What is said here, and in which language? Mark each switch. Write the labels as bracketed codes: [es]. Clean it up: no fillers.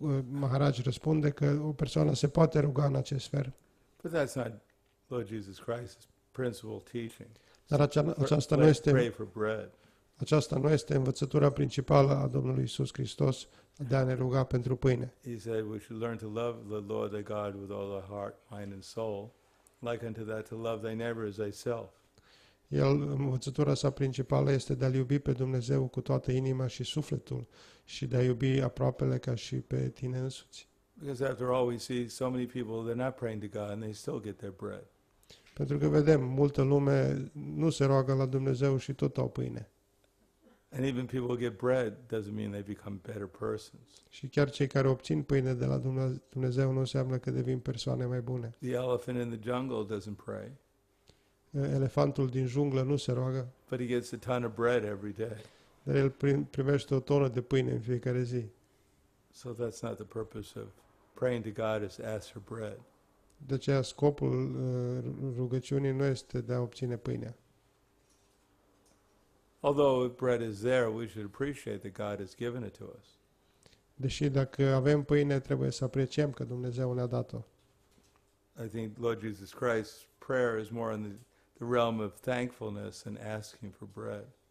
[ro] Maharaj răspunde că o persoană se poate ruga în acest fel. [en] But that's not Lord Jesus Christ's principal teaching. [ro] Dar [en] Pray for bread. [ro] aceasta nu este învățătura principală a Domnului Iisus Hristos de a ne ruga pentru pâine. [en] He said we should learn to love the Lord thy God with all our heart, mind and soul, like unto that to love thy neighbor as thyself. [ro] Învățătura sa principală este de a iubi pe Dumnezeu cu toată inima și sufletul și de a iubi aproapele ca și pe tine însuți. [en] Because after all, we see so many people, they're not praying to God and they still get their bread. [ro] Pentru că vedem, multă lume nu se roagă la Dumnezeu și tot au pâine. [en] And even people who get bread doesn't mean they become better persons. [ro] Și chiar cei care obțin pâine de la Dumnezeu nu înseamnă că devin persoane mai bune. [en] The elephant in the jungle doesn't pray, [ro] Elefantul din junglă nu se roagă, [en] but he gets a ton of bread every day. [ro] dar el primește o tonă de pâine în fiecare zi. [en] So that's not the purpose of praying to God, is to ask for bread. [ro] De aceea scopul rugăciunii nu este de a obține pâinea. [en] Although if bread is there, we should appreciate that God has given it to us. [ro] Deși dacă avem pâine, trebuie să apreciem că Dumnezeu ne-a dat-o. [en] I think Lord Jesus Christ's prayer is more in the realm of thankfulness and asking for bread.